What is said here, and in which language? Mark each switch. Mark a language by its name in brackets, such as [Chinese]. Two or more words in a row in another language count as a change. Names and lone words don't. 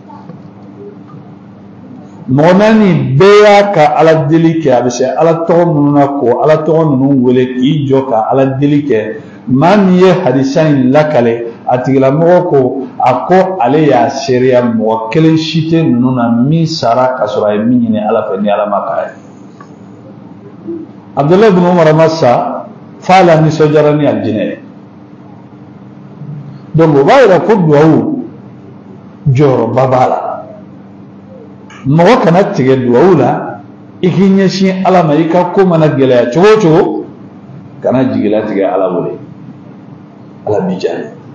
[Bambara] Mɔgɔ naani bɛɛ y'a ka ala deli kɛ, a bɛ se ala tɔgɔ minnu na ko ala tɔgɔ ninnu wele k'i jɔ ka ala deli kɛ. Maa min ye hadisa in lakale a tigilamɔgɔ ko a ko ale y'a seereya mɔgɔ kelen si tɛ ninnu na min sara ka sɔrɔ a ye min ɲini ala fɛ ni ala ma k'a ye. Abdullah ibn Umar ma sa f'a la nisɔndiyara ni alijinɛ ye. Donc o b'a yira ko duwawu jɔyɔrɔba b'a la. Mɔgɔ kana tigɛ duwawu la i k'i ɲɛsin ala ma, i ka ko mana gɛlɛya cogo o cogo kana jigila tigɛ ala wele, ala b'i jaabi.